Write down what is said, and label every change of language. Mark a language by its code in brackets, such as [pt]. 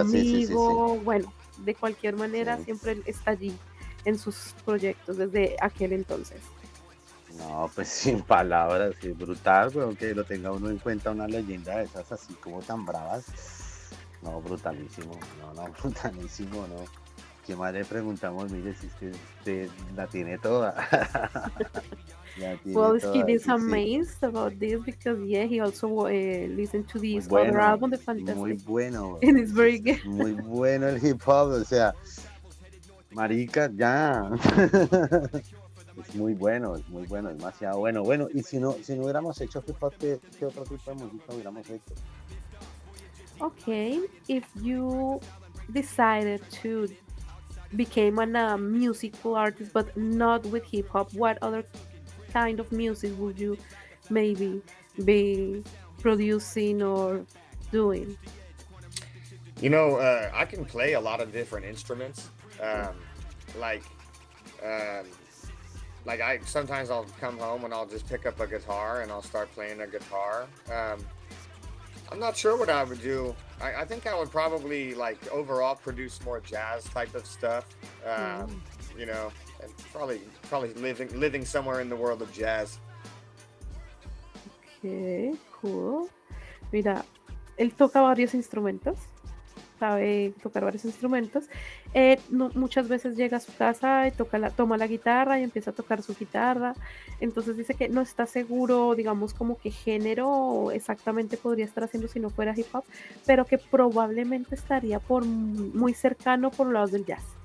[es] amigo, bueno, de cualquier manera siempre él está allí en sus proyectos desde aquel entonces. No, pues sin palabras, es brutal, pero que lo tenga uno en cuenta, una leyenda de esas así como tan bravas. No, brutalísimo, brutalísimo, ¿no? ¿Qué más le preguntamos? Mire, si es que usted la tiene toda. [en] Well, Skid is amazed about this because, yeah, he also listened to this other album, The Fantastic. [es] Muy bueno. [en] And it's very good. [es] Muy bueno el hip hop, o sea, marica, ya. Es muy bueno, demasiado bueno. Bueno, y si no hubiéramos hecho hip hop, ¿qué otro tipo de música hubiéramos hecho? [en] Okay, if you decided to become a musical artist but not with hip hop, what other kind of music would you maybe be producing or doing? You know, I can play a lot of different instruments. Like I sometimes I'll come home and I'll just pick up a guitar and I'll start playing a guitar. I'm not sure what I would do. I think I would probably like overall produce more jazz type of stuff. You know, and probably living somewhere in the world of jazz. Okay, cool. [es] Mira, él toca varios instrumentos, sabe tocar varios instrumentos. Muchas veces llega a su casa y toma la guitarra y empieza a tocar su guitarra. Entonces dice que no está seguro, digamos, como qué género exactamente podría estar haciendo si no fuera hip hop, pero que probablemente estaría por muy cercano por los lados del jazz.